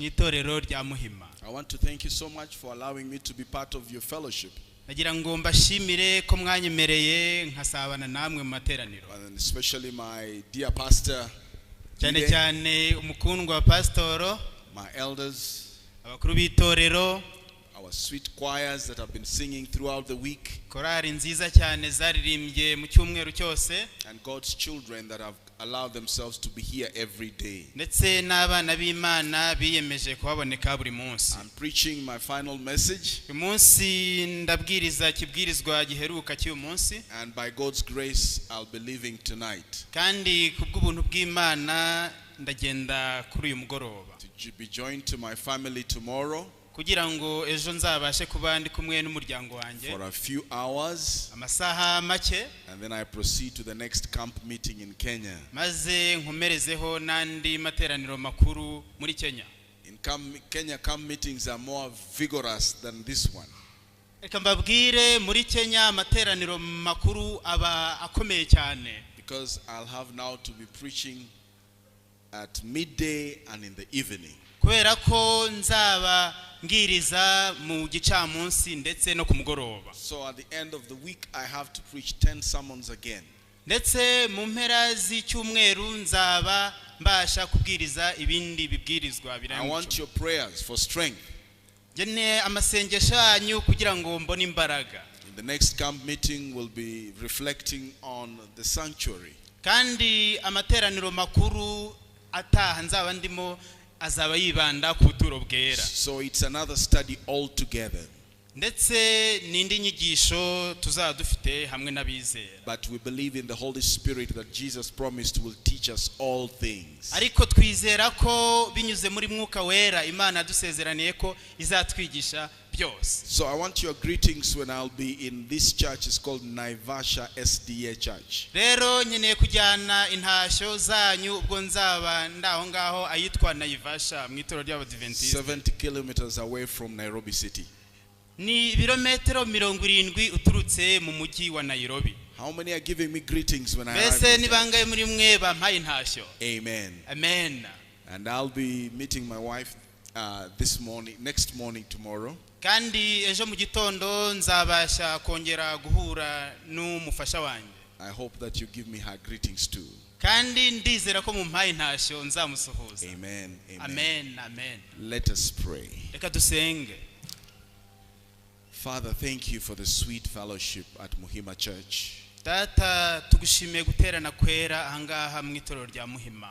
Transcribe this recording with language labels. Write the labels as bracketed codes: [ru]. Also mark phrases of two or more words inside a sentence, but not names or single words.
[en] I want to thank you so much for allowing me to be part of your fellowship, and especially my dear pastor, my elders, our our sweet choirs that have been singing throughout the week, [rw] korari nziza cyane zaririmbye mu cyumweru cyose, [en] and God's children that have allowed themselves to be here every day. [rw] ndetse n'abana b'Imana biyemeje kuhaboneka buri munsi. [en] I'm preaching my final message, [rw] uyu munsi ndabwiriza kibwirizwa giheruka cy'uyu munsi, [en] and by God's grace I'll be leaving tonight [rw] kandi kubw'ubuntu bw'Imana ndagenda kuri uyu mugoroba [en] to be joined to my family tomorrow [rw] kugira ngo ejo nzabashe kuba ndi kumwe n'umuryango wanjye [en] for a few hours, [rw] amasaha make, [en] and then I proceed to the next camp meeting in Kenya. [rw] maze nkomerezeho n'andi materaniro makuru muri Kenya. [en] In Kenya, camp meetings are more vigorous than this one. [rw] Reka mbabwire muri Kenya amateraniro makuru aba akomeye cyane, [en] Because I'll have now to be preaching at midday and in the evening. [rw] kubera ko nzaba ngiriza mu gicamunsi ndetse no ku mugoroba. [en] So at the end of the week I have to preach 10 sermons again. [rw] Ndetse mu mpera z'icyumweru nzaba mbasha kubwiriza ibindi bibwirizwa [en] I [rw] birambuye. [en] want your prayers for strength. [rw] Jene amasengesho yanyu kugira ngo mbone imbaraga. [en] In the next camp meeting we'll be reflecting on the sanctuary. [rw] Kandi amateraniro makuru ataha nzaba ndimo azaba yibanda ku buturo bwera. [en] So it's another study altogether. [rw] Ndetse n'indi nyigisho tuzaba dufite hamwe n'abizera. [en] But we believe in the Holy Spirit that Jesus promised will teach us all things. [rw] Ariko twizera ko binyuze muri mwuka wera Imana dusezeraniye ko izatwigisha byose. [en] So I want your greetings when I'll be in this church. It's called Naivasha SDA Church. [rw] Rero nyeneye kujyana intashyo zanyu ubwo nzaba ndaho ngaho ayitwa Naivasha mu itoro ry'Abadventiste. [en] 70 kilometers away from Nairobi City. [rw] Ni birometero 70 uturutse mu mujyi wa Nairobi. [en] How many are giving me greetings when I arrive? [rw] Bese ni bangaye muri mwe bampaye intashyo? Amen. Amen. [en] And I'll be meeting my wife next morning tomorrow. [rw] Kandi ejo mu gitondo nzabasha kongera guhura n'umufasha wanjye. [en] I hope that you give me her greetings too. [rw] Kandi ndizera ko mumpaye intashyo nzamusuhuza. Amen. Amen. Amen. [en] Let us pray. [rw] Reka dusenge. [en] Father, thank you for the sweet fellowship at Muhima Church. [rw] Data tugushimiye guterana kwera ahangaha mu itoro rya Muhima.